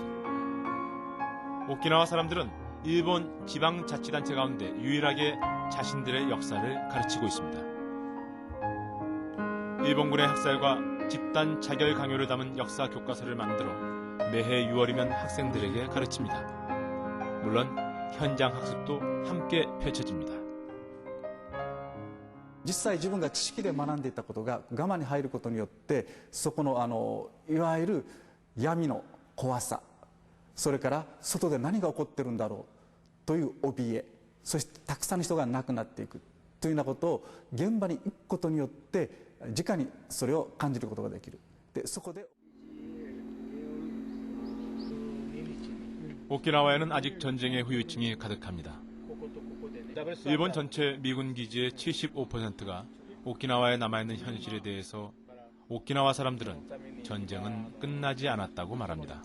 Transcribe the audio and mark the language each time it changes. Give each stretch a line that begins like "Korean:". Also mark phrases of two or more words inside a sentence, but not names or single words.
Korean: 오키나와 사람들은 일본 지방자치단체 가운데 유일하게 자신들의 역사를 가르치고 있습니다. 일본군의 학살과 집단 자결 강요를 담은 역사 교과서를 만들어 매해 6월이면 학생들에게 가르칩니다. 물론 현장 학습도 함께 펼쳐집니다.
Japanese: 実際自分が知識で学んでいたことが我慢に入ることによってそこのいわゆる闇の怖さ、それから外で何が起こってるんだろうという怯え、そしてたくさんの人が亡くなっていくというようなことを現場に行くことによって直にそれを感じることができる。でそこで
Korean: 오키나와에는 아직 전쟁의 후유증이 가득합니다. 일본 전체 미군 기지의 75%가 오키나와에 남아있는 현실에 대해서 오키나와 사람들은 전쟁은 끝나지 않았다고 말합니다.